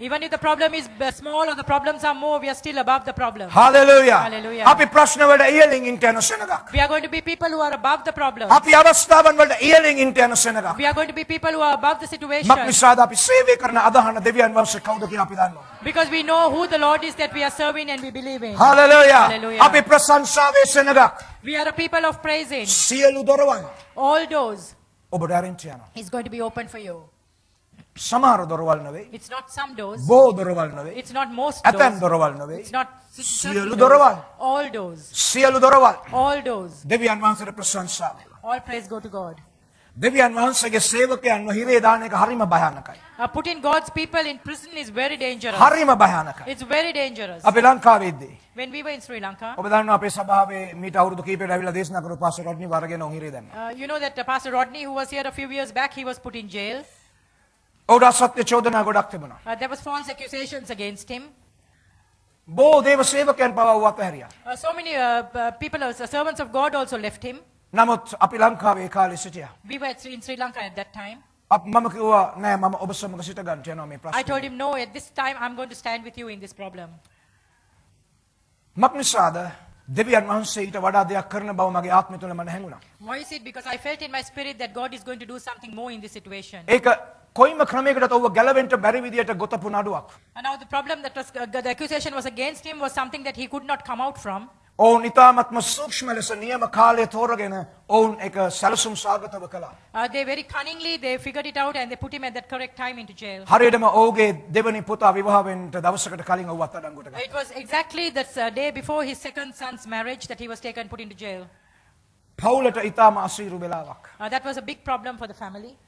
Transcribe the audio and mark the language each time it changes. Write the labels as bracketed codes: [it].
[en] Even if the problem is small or the problems are more, we are still above the problem. [si] Hallelujah. [en] Hallelujah. [si] අපි ප්‍රශ්න වලට ඉහළින් ඉන්න යන සෙනගක්. [en] We are going to be people who are above the problem. [si] අපි අවස්ථාවන් වලට ඉහළින් ඉන්න යන සෙනගක්. [en] We are going to be people who are above the situation. [si] මක්නිසාද අපි සේවය කරන අදහන දෙවියන් වහන්සේ කවුද කියලා අපි දන්නවා. [en] Because we know who the Lord is that we are serving and we believe in. [si] Hallelujah. [en] Hallelujah. [si] අපි ප්‍රශංසාවේ සෙනගක්. [en] We are a people of praising. [si] සියලු දොරවල් [en] All doors [si] ඔබට අරින්ට යනවා. [en] is going to be open for you. [si] සමහර දොරවල් නෙවෙයි. [en] It's not some doors. [si] බොහෝ දොරවල් නෙවෙයි. [en] It's not most [si] ඇතැම් [en] doors. [si] දොරවල් නෙවෙයි. [en] It's not [si] සියලු [en] certain [si] දොරවල්. [en] doors. All doors. [si] සියලු දොරවල් [en] All doors. [si] දෙවියන් වහන්සේට ප්‍රශංසා වේවා. [en] All praise go to God. [si] දෙවියන් වහන්සේගේ සේවකයන්ව හිරේ දාන එක හරිම භයානකයි. [en] Putting God's people in prison is very dangerous. [si] හරිම භයානකයි. [en] It's very dangerous. [si] අපි ලංකාවේදී [en] When we were in Sri Lanka, [si] ඔබ දන්නවා අපේ සභාවේ මීට අවුරුදු කිහිපයකට ඇවිල්ලා දේශනා කරපු පාස්ටර් රොඩ්නි වරගෙන උන් හිරේ දැම්මා. [en] you know that Pastor Rodney, who was here a few years back, he was put in jail. [si] ඔහුට අසත්‍ය චෝදනා ගොඩක් තිබුණා. [en] There was false accusations against him. [si] බොහෝ දේව සේවකයන් පවා ඌ අතහැරියා. [en] So many people, servants of God also left him. [si] නමුත් අපි ලංකාවේ ඒ කාලේ සිටියා. [en] We were in Sri Lanka at that time. [si] මම කිව්වා නෑ මම ඔබ සමග සිට ගන්න යනවා මේ [en] I [si] ප්‍රශ්නේ. [en] told him, no, at this time I'm going to stand with you in this problem. [si] මක්නිසාද දෙවියන් වහන්සේ ඊට වඩා දෙයක් කරන බව මගේ ආත්මය තුළ මට හැඟුණා. [en] Why is it? Because I felt in my spirit that God is going to do something more in this situation. [si] ඒක කොයිම ක්‍රමයකටත් ඔව්ව ගැලවෙන්න බැරි විදියට ගොතපු නඩුවක්. [en] And now the problem that was, the accusation was against him was something that he could not come out from. [si] ඔවුන් ඉතාමත්ම සූක්ෂම ලෙස නියම කාලය තෝරගෙන ඔවුන් එක සැලසුම් සාගතව කළා. [en] They very cunningly, they figured it out and they put him at that correct time into jail. [si] හරියටම ඔහුගේ දෙවනි පුතා විවාහ වෙන්න දවසකට කලින් ඔහු අත්අඩංගුවට ගත්තා. [en] It was exactly the day before his second son's marriage that he was taken, put into jail. [si] පවුලට ඉතාම අසීරු වෙලාවක්. [en] That was a big problem for the family.